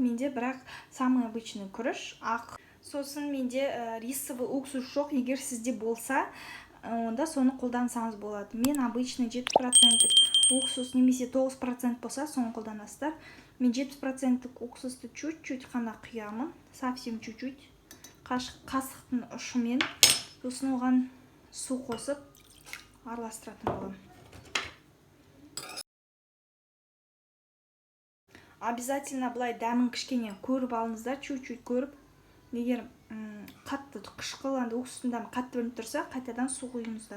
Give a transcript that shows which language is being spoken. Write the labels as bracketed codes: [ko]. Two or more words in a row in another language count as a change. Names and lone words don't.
[kk] Менде бірақ [ru] самый обычный [kk] күріш ақ. Сосын менде [ru] рисовый уксус [kk] жоқ. Егер сізде болса, онда соны қолдансаңыз болады. Мен обычный 7% уксус немесе 9% болса, соны қолданасыздар. Мен 7% уксусты чуть-чуть қана құямын, [ru] совсем чуть-чуть, [kk] қасықтың ұшымен. Сосын оған су қосып араластыратын боламын. Обязательно былай дәмін кішкене көріп алыңыздар, чуть-чуть көріп. Егер қатты қышқыл, уксустың дәмі қатты білініп тұрса, қайтадан су құйыңыздар.